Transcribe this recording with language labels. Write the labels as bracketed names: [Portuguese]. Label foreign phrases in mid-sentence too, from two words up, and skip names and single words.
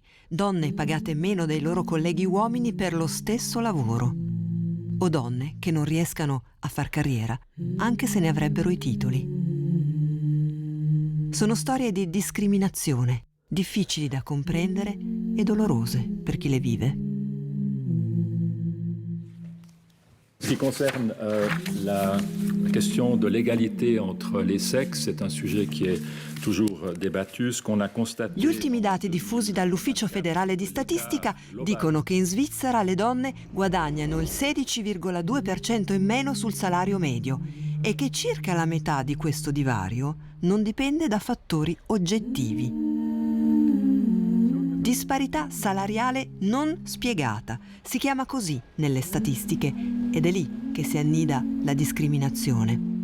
[Italian] Donne pagate meno dei loro colleghi uomini per lo stesso lavoro. O donne che non riescano a far carriera, anche se ne avrebbero i titoli. Sono storie di discriminazione, difficili da comprendere e dolorose per chi le vive. [French] Ce qui concerne la question de l'égalité entre les sexes, c'est un sujet qui est toujours débattu. Ce qu'on a constaté... [Italian] Gli ultimi dati diffusi dall'Ufficio federale di statistica dicono che in Svizzera le donne guadagnano il 16,2% in meno sul salario medio e che circa la metà di questo divario non dipende da fattori oggettivi. Disparità salariale non spiegata, si chiama così nelle statistiche ed è lì che si annida la discriminazione.